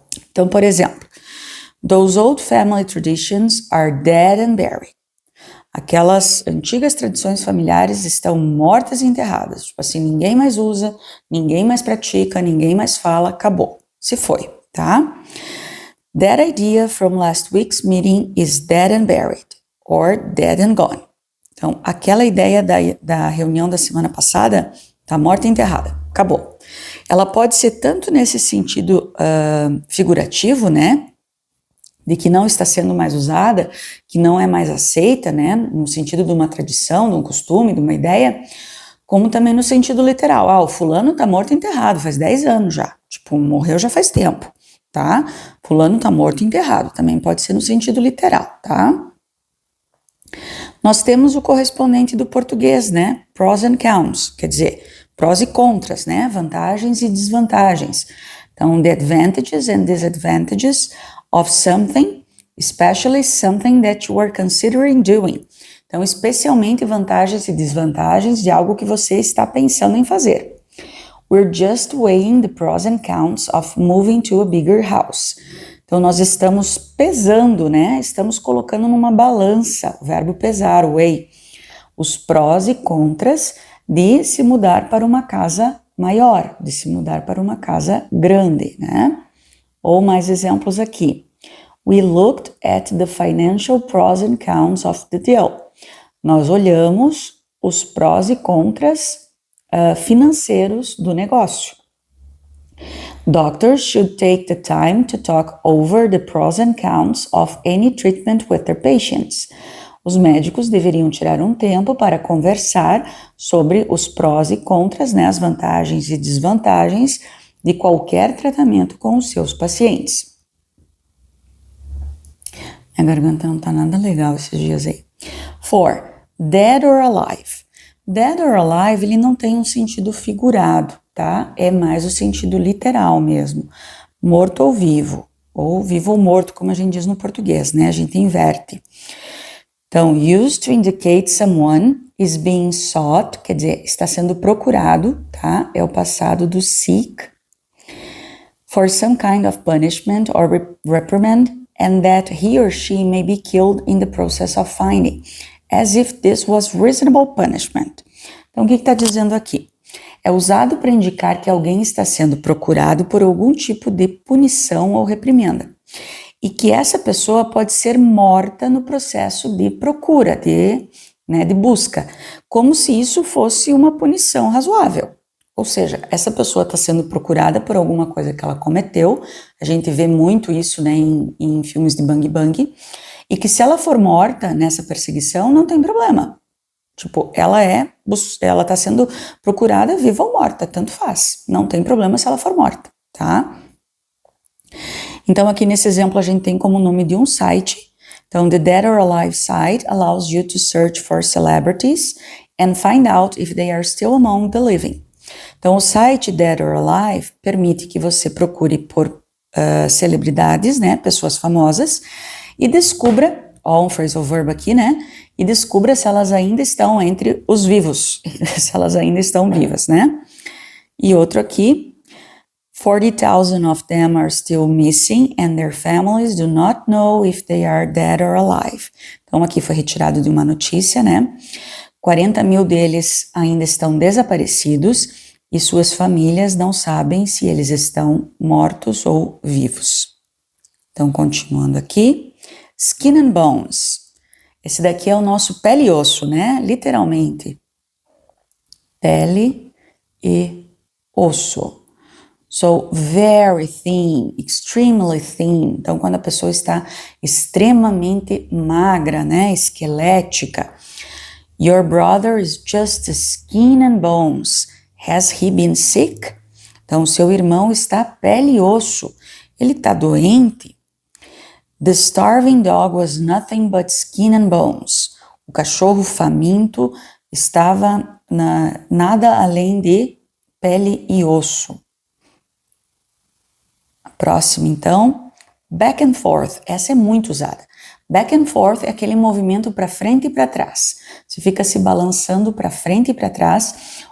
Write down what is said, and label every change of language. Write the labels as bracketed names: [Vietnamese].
[Portuguese] Então, por exemplo, [English] those old family traditions are dead and buried. [Portuguese] Aquelas antigas tradições familiares estão mortas e enterradas. Tipo assim, ninguém mais usa, ninguém mais pratica, ninguém mais fala, acabou. Se foi, tá? [English] That idea from last week's meeting is dead and buried or dead and gone. [Portuguese] Então, aquela ideia da reunião da semana passada está morta e enterrada, acabou. Ela pode ser tanto nesse sentido figurativo, né, de que não está sendo mais usada, que não é mais aceita, né, no sentido de uma tradição, de um costume, de uma ideia, como também no sentido literal. O fulano está morto e enterrado, faz 10 anos já, tipo, morreu já faz tempo, tá? Fulano está morto e enterrado, também pode ser no sentido literal, tá? Nós temos o correspondente do português, né? Pros and cons, quer dizer, prós e contras, né? Vantagens e desvantagens. Então, [English] the advantages and disadvantages of something especially something that you are considering doing. [Portuguese] Então, especialmente vantagens e desvantagens de algo que você está pensando em fazer. [English] We're just weighing the pros and cons of moving to a bigger house. [Portuguese] Então, nós estamos pesando, né? Estamos colocando numa balança, o verbo pesar, weigh, os prós e contras de se mudar para uma casa maior, de se mudar para uma casa grande, né? Ou mais exemplos aqui. [English] We looked at the financial pros and cons of the deal. [Portuguese] Nós olhamos os prós e contras financeiros do negócio. [English] Doctors should take the time to talk over the pros and cons of any treatment with their patients. [Portuguese] Os médicos deveriam tirar um tempo para conversar sobre os prós e contras, né, as vantagens e desvantagens de qualquer tratamento com os seus pacientes. Minha garganta não tá nada legal esses dias aí. 4. Dead or alive. Dead or alive, ele não tem um sentido figurado, tá? É mais o sentido literal mesmo. Morto ou vivo ou morto, como a gente diz no português, né? A gente inverte. Então, [English] used to indicate someone is being sought, [Portuguese] quer dizer, está sendo procurado, tá? É o passado do [English] seek, for some kind of punishment or reprimand, and that he or she may be killed in the process of finding, as if this was reasonable punishment. [Portuguese] Então, o que está dizendo aqui? É usado para indicar que alguém está sendo procurado por algum tipo de punição ou reprimenda, e que essa pessoa pode ser morta no processo de procura, de busca, como se isso fosse uma punição razoável. Ou seja, essa pessoa está sendo procurada por alguma coisa que ela cometeu, a gente vê muito isso, né, em filmes de bang bang, e que se ela for morta nessa perseguição, não tem problema. Tipo, ela está sendo procurada viva ou morta, tanto faz, não tem problema se ela for morta, tá? Então, aqui nesse exemplo, a gente tem como nome de um site. Então, [English] the Dead or Alive site allows you to search for celebrities and find out if they are still among the living. [Portuguese] Então, o site Dead or Alive permite que você procure por celebridades, né, pessoas famosas, e descubra, um phrasal verb aqui, né, e descubra se elas ainda estão entre os vivos, se elas ainda estão vivas, né. E outro aqui, [English] 40,000 of them are still missing and their families do not know if they are dead or alive. [Portuguese] Então, aqui foi retirado de uma notícia, né? 40 mil deles ainda estão desaparecidos e suas famílias não sabem se eles estão mortos ou vivos. Então, continuando aqui. Skin and bones. Esse daqui é o nosso pele e osso, né? Literalmente. Pele e osso. [English] So, very thin, extremely thin. [Portuguese] Então, quando a pessoa está extremamente magra, né, esquelética. [English] Your brother is just skin and bones. Has he been sick? [Portuguese] Então, seu irmão está pele e osso. Ele está doente. [English] The starving dog was nothing but skin and bones. [Portuguese] O cachorro faminto estava nada além de pele e osso. Próximo, então, back and forth. Essa é muito usada. Back and forth é aquele movimento para frente e para trás. Você fica se balançando para frente e para trás.